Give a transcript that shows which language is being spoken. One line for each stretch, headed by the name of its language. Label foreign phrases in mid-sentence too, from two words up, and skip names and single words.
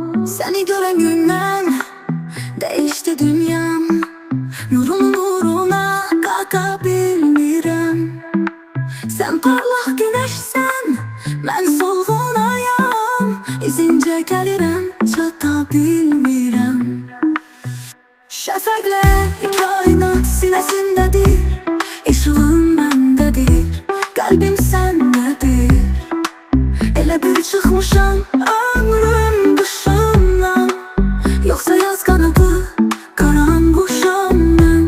Turkish: Seni gören günden değişti dünyam.
Azerbaijani: Nurun nuruna kalkabilmirəm.
Turkish: Sen parlak güneşsen, ben solğun ayam.
Azerbaijani: İzince gəlirəm, çata bilmirəm. Şəfəqlər kainat sinəsindədir, işığın məndədir, qəlbim səndədir. Elə bir çıxmışam ömrüm dışından, yoxsa yaz qanadı qaranquşam mən.